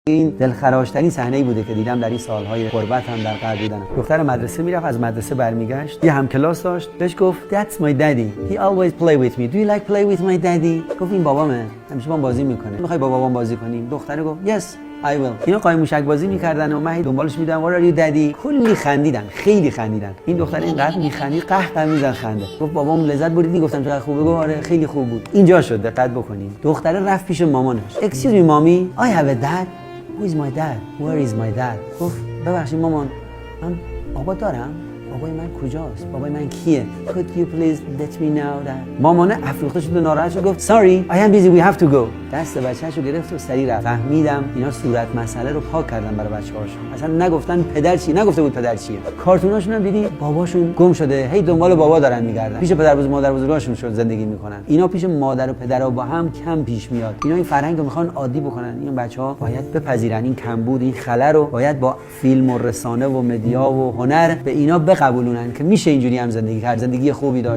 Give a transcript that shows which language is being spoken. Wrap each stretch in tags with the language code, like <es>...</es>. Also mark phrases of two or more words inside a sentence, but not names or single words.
<fa>این دلخراشترین صحنه‌ای بوده که دیدم در این سالهای غربت هم در غرب بودنم. دختر مدرسه میرفت، از مدرسه برمیگشت، یه همکلاس داشت، بهش گفت</fa> <en>That's my daddy. He always play with me. Do you like play with my daddy?</en> <fa>گفت این بابامه. همیشه با بازی میکنه. میخوای با بابام بازی کنیم؟ دختره گفت</fa> <en>Yes. I will.</en> <fa>اینا قایم موشک بازی میکردن و من دنبالش میدم</fa> <en>What are you daddy؟</en> <fa>کلی خندیدن، خیلی خندیدن. این دختر اینقدر میخندید قهقه میزد خنده. گفت بابام لذت بردی؟ گفتم چقدر خوبه. گفت آره خیلی خوب بود. اینجا شد دقت بکنین. دختره رفت پیش مامانش.</fa> <en>Excuse me mommy, I have a dad. Who is my dad? Where is my dad?</en> <fa>گفت ببخشید مامان من بابا دارم. بابای من کجاست؟ بابای من کیه؟</fa> <en>Could you please let me know that؟</en> <fa>مامانه افروخته شد و ناراحت شد گفت</fa> <en>Sorry, I am busy, we have to go.</en> <fa>دست بچه‌شو گرفت و سریع رفت. فهمیدم اینا صورت مسئله رو پاک کردن برای بچه‌هاشون. اصلا نگفتن پدر چی، نگفته بود پدر چیه. کارتوناشون هم دیدی باباشون گم شده، هی دنبال بابا دارن میگردن. پیش پدر بزرگ مادر بزرگاشون شد زندگی میکنن. اینا پیش مادر و پدرها با هم کم پیش میاد. اینا این فرهنگ رو میخوان عادی بکنن. این بچه‌ها باید بپذیرن این کمبود، این خلأ رو باید با فیلم و رسانه و مدیا و هنر به اینا بقبولونن که میشه اینجوری هم زندگی کرد، زندگی خوبی داشت.</fa>